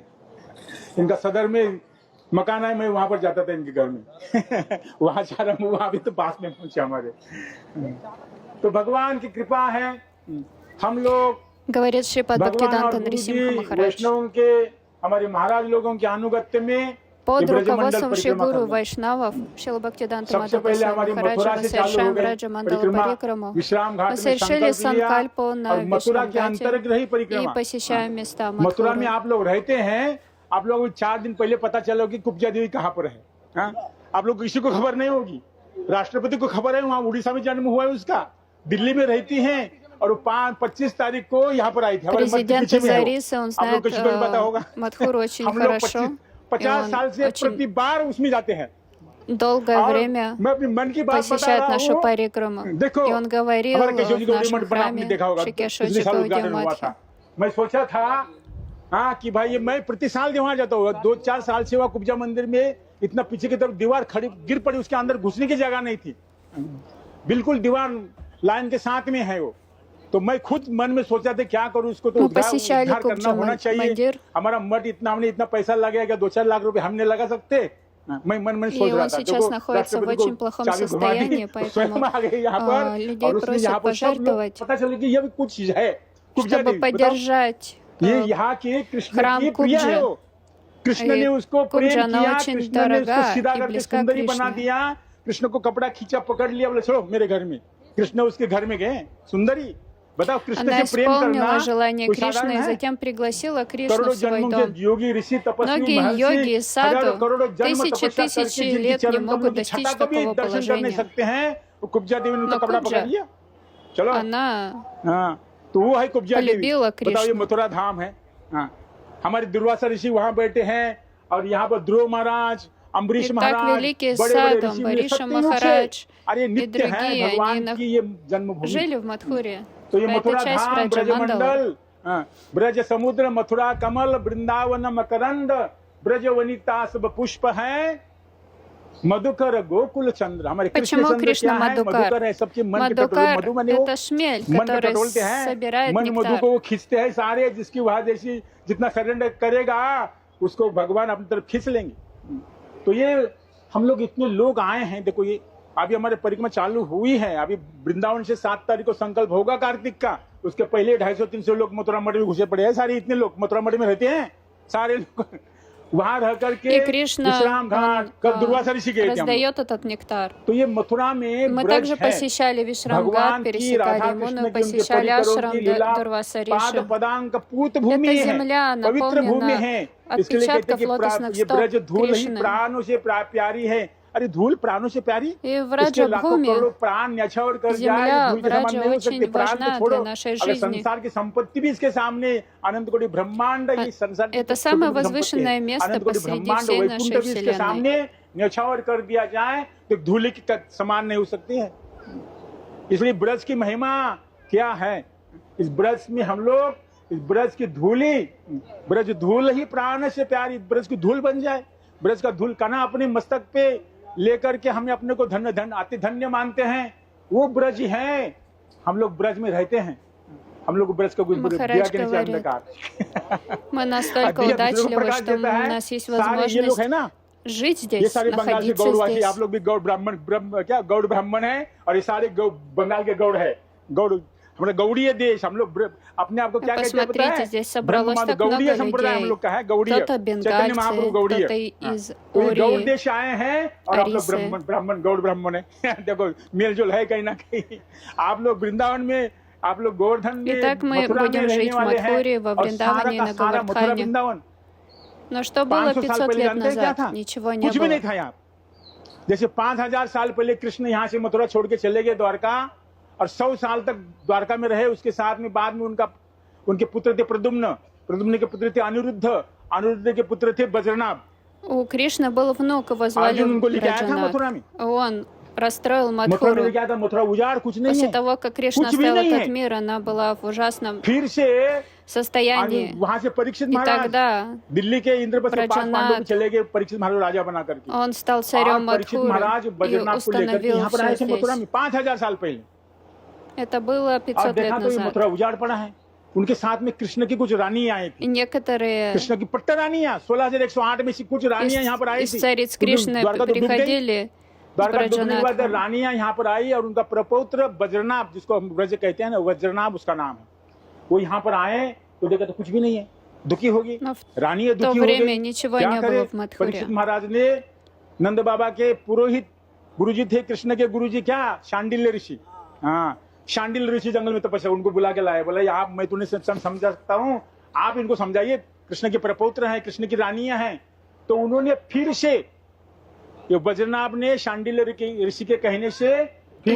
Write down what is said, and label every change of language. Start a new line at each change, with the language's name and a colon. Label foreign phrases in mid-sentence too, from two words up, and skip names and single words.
Hindi: इनका सदर में मकान है, मैं वहां पर जाता था इनके घर में। वहां जा रहा हूँ, वहां भी तो पास में पहुंचे हमारे। तो भगवान की कृपा है। हम लोग
Russian: Говорит Шрипад Бхактивиданта Нарисимха Махарадж.
Hindi: वैष्णव के, हमारे महाराज लोगों के अनुगत्य में
Russian: Под руководством Шри-Гуру Вайшнавов, Шрила Бхактивиданта Мадхава Махараджа, мы совершаем Браджа Мандала Парикраму. Мы совершили Санкальпу на Вишрамгате и посещаем места
Hindi: मथुरा में
Russian: Мадхуры.
Hindi: आप लोग रहते हैं। आप लोग 4 दिन पहले पता चला कि कुब्जा देवी कहाँ पर है। आप लोग किसी को खबर नहीं होगी। राष्ट्रपति को खबर है, वहाँ उड़ीसा में जन्म हुआ है उसका, दिल्ली में रहती है और 25 तारीख को यहाँ पर आई थी।
Russian: Президент из Ариса, он знает Мадхуру очень хорошо.
Hindi: 50 साल से प्रति बार उसमें जाते हैं।
Russian: Долгое время посещает нашу парикраму. И он говорил в нашем храме Шри-Кешава Чакраварти Матхи.
Hindi: मैं सोचा था कि भाई मैं प्रति साल वहाँ जाता हूँ। 2-4 साल से वहाँ कुब्जा मंदिर में इतना पीछे की तरफ दीवार खड़ी गिर पड़ी, उसके अंदर घुसने की जगह नहीं थी। बिल्कुल दीवार लाइन के साथ में है वो। तो मैं खुद मन में सोचा था क्या करूँ, इसको तो उद्धार करना होना चाहिए। हमारा मठ इतना, हमने इतना पैसा लगेगा, 2-4 लाख रुपए हमने लगा सकते। मैं मन में सोच रहा था।
Russian: он сейчас находится в очень плохом состоянии, поэтому людей просят пожертвовать, чтобы поддержать храм Кубджи. Кубджа, она очень дорога и близка к Кришне.
Hindi: कृष्ण को कपड़ा खींचा, पकड़ लिया, बोले चलो मेरे घर में। कृष्ण उसके घर में गए। सुंदरी, बताओ, कृष्ण
Russian: Она
Hindi: से प्रेम करना
Russian: исполнила желание Кришны и затем пригласила Кришну в свой дом. Многие йоги, саду, тысячи лет не могут достичь такого положения. Но Кубджа, она
Hindi: तो वो है कुब्जा देवी।
Russian: полюбила
Hindi: बताओ, ये
Russian: Кришну.
Hindi: मथुरा धाम है। हाँ, हमारे दुर्वासा ऋषि वहां बैठे हैं, और यहाँ पर ध्रुव महाराज, अम्बरीश
Russian: И
Hindi: महाराज,
Russian: так великий
Hindi: बड़े बड़े
Russian: Садам,
Hindi: ऋषि
Russian: Бариша
Hindi: सत्ययुग से,
Russian: Махарадж
Hindi: अरे
Russian: и
Hindi: नित्य है
Russian: другие,
Hindi: भगवान
Russian: они
Hindi: की ये जन्मभूमि।
Russian: жили в Мадхуре.
Hindi: तो ये
Russian: Это
Hindi: मथुरा
Russian: часть
Hindi: धाम,
Russian: Браджамандала.
Hindi: ब्रजमंडल, ब्रज समुद्र, मथुरा कमल, वृंदावन मकरंद, ब्रज वनिता सब पुष्प है, मधुकर गोकुल चंद्र। हमारे कृष्ण
Russian: Почему
Hindi: चंद्र
Russian: Кришна
Hindi: क्या है?
Russian: Мадукар?
Hindi: मधुकर है, सबके मन के टटोले।
Russian: Мадукар
Hindi: मधु माने — वो
Russian: это шмель,
Hindi: मन के
Russian: который
Hindi: टटोलते हैं,
Russian: собирает
Hindi: मन मधु
Russian: нектар.
Hindi: को वो खींचते हैं सारे, जिसकी वहां जैसी जितना सरेंडर करेगा उसको भगवान अपनी तरफ खींच लेंगे। तो ये हम लोग इतने लोग आए हैं, देखो ये अभी हमारे परिक्रमा चालू हुई है, अभी वृंदावन से 7 तारीख को संकल्प होगा कार्तिक का, उसके पहले 250-300 लोग मथुरा मठ में घुसे पड़े हैं। सारे इतने लोग मथुरा मठ में रहते हैं, सारे लोग वहां रह करके
Russian: И Кришна,
Hindi: विश्राम घाट, कल दुर्वासा ऋषि गए थे हम लोग।
Russian: раздает этот нектар.
Hindi: तो ये मथुरा में
Russian: Мы
Hindi: ब्रज
Russian: также
Hindi: है,
Russian: посещали Вишрамгат,
Hindi: भगवान की राधा
Russian: пересекали
Hindi: कृष्ण
Russian: Ямуну,
Hindi: की उनके
Russian: посещали
Hindi: परिकरों
Russian: ашрам
Hindi: की लीला,
Russian: Дурваса
Hindi: पाद
Russian: Риши.
Hindi: पदांक पूत भूमि
Russian: Эта
Hindi: है,
Russian: земля
Hindi: पवित्र भूमि
Russian: наполнена
Hindi: है। इसके लिए कहते हैं
Russian: отпечатков
Hindi: कि
Russian: лотосных
Hindi: ये ब्रज
Russian: стоп
Hindi: धूल ही
Russian: Кришны.
Hindi: प्राणों से प्यारी है। अरे धूल प्राणों से प्यारी,
Russian: И в
Hindi: इसके लाखों करोड़ों
Russian: Раджабхуме
Hindi: प्राण न्यछावर कर जाए,
Russian: земля
Hindi: धूल
Russian: в
Hindi: के समान
Russian: Раджа
Hindi: नहीं हो सकती।
Russian: очень
Hindi: प्राण तो
Russian: важна
Hindi: छोड़ो,
Russian: для нашей
Hindi: अगर
Russian: жизни.
Hindi: संसार की संपत्ति भी इसके सामने, अनंत कोटि ब्रह्मांड, ये संसार की
Russian: Это
Hindi: छोटी
Russian: самое
Hindi: संपत्ति है।
Russian: возвышенное место
Hindi: अनंत कोटि
Russian: посреди
Hindi: ब्रह्मांड,
Russian: всей
Hindi: वैकुंठ
Russian: нашей
Hindi: भी इसके
Russian: Вселенной.
Hindi: सामने न्यछावर कर दिया जाए तो धूल की समान नहीं हो सकती है। इसलिए ब्रज की महिमा क्या है? इस ब्रज में हम लोग, इस ब्रज की धूली, ब्रज धूल ही प्राण से प्यारी, ब्रज की धूल बन जाए, ब्रज का धूल कना अपने मस्तक पे लेकर के हमें अपने को धन्य धन्य अति धन्य मानते हैं, वो ब्रज है। हम लोग ब्रज में रहते हैं, हम लोग ब्रज का कुछ
Russian: Махарадж
Hindi: दिया के नीचे
Russian: говорит,
Hindi: अंधकार।
Russian: мы настолько
Hindi: दिया दूसरों को
Russian: удачливы,
Hindi: प्रकाश
Russian: что
Hindi: देता
Russian: у
Hindi: है।
Russian: нас есть
Hindi: सारे ये लोग
Russian: возможность
Hindi: है ना,
Russian: жить
Hindi: ये
Russian: здесь,
Hindi: सारे बंगाल के
Russian: находиться
Hindi: गौड़वासी,
Russian: здесь.
Hindi: आप लोग भी गौड़ ब्राह्मण क्या गौड़ ब्राह्मण है, और ये सारे बंगाल के गौड़ है। गौड़ हमारा गौड़ीय देश, हम लोग अपने आप को क्या कहते हैं पता
Russian: Посмотрите,
Hindi: है?
Russian: здесь собралось
Hindi: ब्रह्मवाद
Russian: так много
Hindi: गौड़ीय संप्रदाय हम
Russian: людей.
Hindi: लोग का है, गौड़ीय।
Russian: Кто-то
Hindi: चैतन्य महाप्रभु
Russian: бенгальцы,
Hindi: गौड़ीय।
Russian: кто-то из
Hindi: तो ये गौड़
Russian: Ории.
Hindi: देश आए हैं, और आप लोग अरिसे। ब्राह्मण गौड़ ब्राह्मण है। देखो मेल जोल है कहीं ना कहीं। आप लोग वृंदावन में, आप लोग गोवर्धन में,
Russian: Итак, мы
Hindi: मथुरा में
Russian: будем
Hindi: रहने
Russian: жить в
Hindi: वाले
Russian: Мадхуре,
Hindi: हैं,
Russian: во
Hindi: और
Russian: Вриндаване
Hindi: सारा
Russian: и
Hindi: का
Russian: на
Hindi: सारा मथुरा
Russian: Говардхане.
Hindi: वृंदावन
Russian: Но что было
Hindi: 500 साल
Russian: 500
Hindi: पहले
Russian: лет
Hindi: जानते हैं क्या था?
Russian: назад? Ничего не
Hindi: कुछ भी नहीं
Russian: было.
Hindi: था यहाँ। जैसे 5000 साल पहले कृष्ण यहाँ से मथुरा छोड़ के चले गए द्वारका, और 100 साल तक द्वारका में रहे। उसके साथ में बाद में उनके पुत्र थे प्रद्युम्न के पुत्र थे अनिरुद्ध के पुत्र थे बज्रनाभ।
Russian: У Кришны был внук, его звали
Hindi: अर्जुन उनको लेके आया था
Russian: Браджанат.
Hindi: मथुरा में।
Russian: Он расстроил
Hindi: मथुरा में
Russian: Мадхуру.
Hindi: क्या था? मथुरा उजाड़, कुछ नहीं
Russian: После
Hindi: है।
Russian: того, как Кришна
Hindi: कुछ भी
Russian: оставил
Hindi: नहीं
Russian: этот
Hindi: है।
Russian: мир, она была в ужасном
Hindi: फिर से
Russian: состоянии.
Hindi: वहां से परीक्षित
Russian: И
Hindi: महाराज
Russian: тогда
Hindi: दिल्ली के इंद्रप्रस्थ के पास
Russian: Браджанат,
Hindi: पांडव चले गए, परीक्षित महाराज राजा बना करके।
Russian: он стал
Hindi: और
Russian: царем
Hindi: परीक्षित महाराज
Russian: Мадхуры и
Hindi: बज्रनाथ को लेकर के
Russian: установил
Hindi: यहाँ पर आए
Russian: все
Hindi: थे मथुरा
Russian: здесь.
Hindi: में 5000 साल पहले।
Russian: Это было
Hindi: और
Russian: 500
Hindi: देखा
Russian: лет
Hindi: तो ये
Russian: назад.
Hindi: मथुरा उजाड़ पड़ा है। उनके साथ में कृष्ण की कुछ रानी आई
Russian: И
Hindi: थी,
Russian: некоторые
Hindi: कृष्ण की पट्टा रानियां 16108 में से कुछ रानियां यहाँ पर आई
Russian: из
Hindi: थी।
Russian: цариц
Hindi: क्योंकि
Russian: Кришны
Hindi: द्वारका तो डूब गई।
Russian: приходили с
Hindi: द्वारका डूबने के बाद
Russian: Браджанатхом.
Hindi: रानियां यहाँ पर आई, और उनका प्रपौत्र वज्रनाभ, जिसको हम ब्रज कहते हैं ना, वज्रनाभ उसका नाम है, वो यहाँ पर आए तो देखा तो कुछ भी नहीं है। दुखी होगी
Russian: Но в
Hindi: रानी,
Russian: то
Hindi: दुखी हो
Russian: время
Hindi: गई।
Russian: ничего
Hindi: क्या
Russian: не
Hindi: करे?
Russian: было в Мадхуре.
Hindi: परीक्षित महाराज ने नंद बाबा के पुरोहित गुरुजी थे, कृष्ण के गुरुजी क्या शांडिल्य ऋषि, हाँ शांडिल्य ऋषि जंगल में तपस्या, उनको बुला के लाए, बोला आप मैं तुम्हें समझा सकता हूँ, आप इनको समझाइए, कृष्ण के प्रपौत्र हैं, कृष्ण की रानियां हैं। तो उन्होंने फिर से, ये वज्रनाभ ने शांडिल्य ऋषि के कहने से फिर